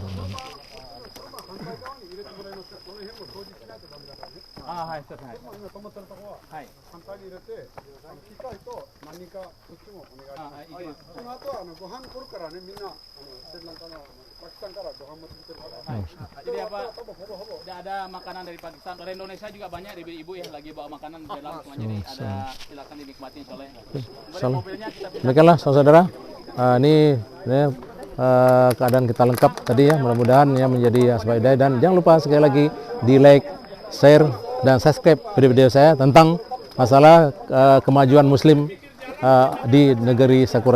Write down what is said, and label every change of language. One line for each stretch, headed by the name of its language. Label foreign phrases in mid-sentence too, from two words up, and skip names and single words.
Indonesian: Hai, Ustaz. Hai.
Japanese: 簡単に入れて、機械と何かこっちもお願いします。その後はご飯来るからね、みんなスリランカのパキスタンからご飯持ってきてるから。
Indonesian: Jadi apa? Tidak ada makanan dari Pakistan. Dari Indonesia juga banyak ibu-ibu ya lagi bawa makanan di dalam semua. Jadi ada silakan dinikmati insyaallah. Kemudian mobilnya kita Demikianlah saudara, ini keadaan kita lengkap tadi ya, mudah-mudahan ya menjadi asbab hidayah, dan jangan lupa sekali lagi di like, share, dan subscribe video-video saya tentang masalah kemajuan muslim di negeri Sakura Jepang.